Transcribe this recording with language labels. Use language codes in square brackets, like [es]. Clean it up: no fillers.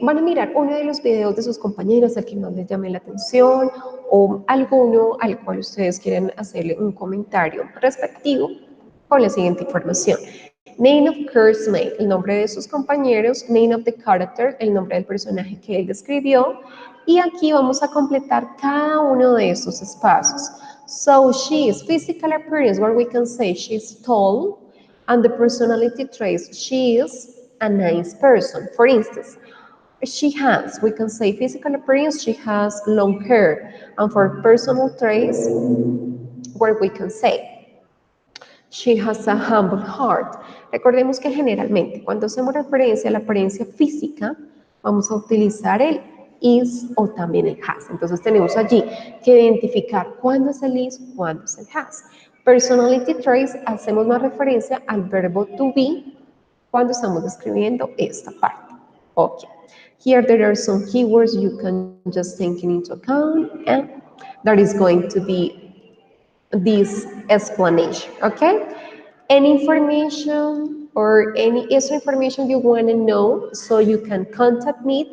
[es] Van a mirar uno de los videos de sus compañeros, al que más les llame la atención, o alguno al cual ustedes quieren hacerle un comentario respectivo con la siguiente información. [en] Name of course mate, [es] el nombre de sus compañeros. [en] Name of the character, [es] el nombre del personaje que él describió. Y aquí vamos a completar cada uno de estos espacios. [en] So she is physical appearance, where we can say she's tall, and the personality traits, she is a nice person. For instance, she has, we can say physical appearance, she has long hair, and for personal traits, where we can say she has a humble heart. [es] Recordemos que generalmente cuando hacemos referencia a la apariencia física, vamos a utilizar el is o también el has. Entonces tenemos allí que identificar cuándo es el is, cuándo es el has. [en] Personality traits, [es] hacemos más referencia al verbo to be cuando estamos describiendo esta parte. [en] Okay. Here there are some keywords you can just take into account, and that is going to be this explanation, okay? Any information or any extra information you want to know, so you can contact me.